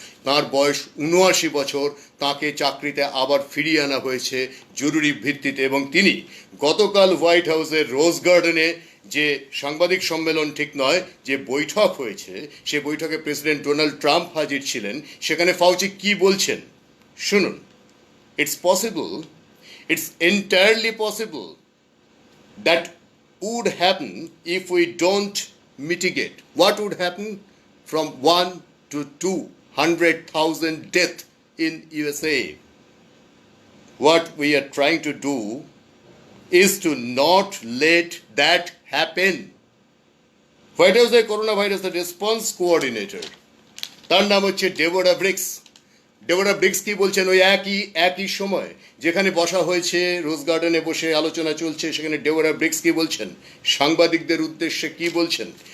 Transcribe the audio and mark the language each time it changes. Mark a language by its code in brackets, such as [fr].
[bn] তাঁর বয়স ৭৯ বছর, তাঁকে চাকরিতে আবার ফিরিয়ে আনা হয়েছে জরুরি ভিত্তিতে, এবং তিনি গতকাল হোয়াইট হাউসের রোজ গার্ডেনে যে সাংবাদিক সম্মেলন ঠিক নয়, যে বৈঠক হয়েছে, সে বৈঠকে প্রেসিডেন্ট ডোনাল্ড ট্রাম্প হাজির ছিলেন। সেখানে ফাউচি কি বলছেন শুনুন। [en] It's possible, it's entirely possible that would happen if we don't mitigate. What would happen? From 1 to 200,000 death in USA. What we are trying to do is to not let that happen. White House coronavirus response coordinator, [bn] তার নাম হচ্ছে Deborah bricks. Deborah bricks কি বলছেন? ওই একই সময় যেখানে বসা হয়েছে, রোজ গার্ডেনে বসে আলোচনা চলছে, সেখানে ডেবোরা ব্রিক্স কি বলছেন, সাংবাদিকদের উদ্দেশ্যে কি বলছেন?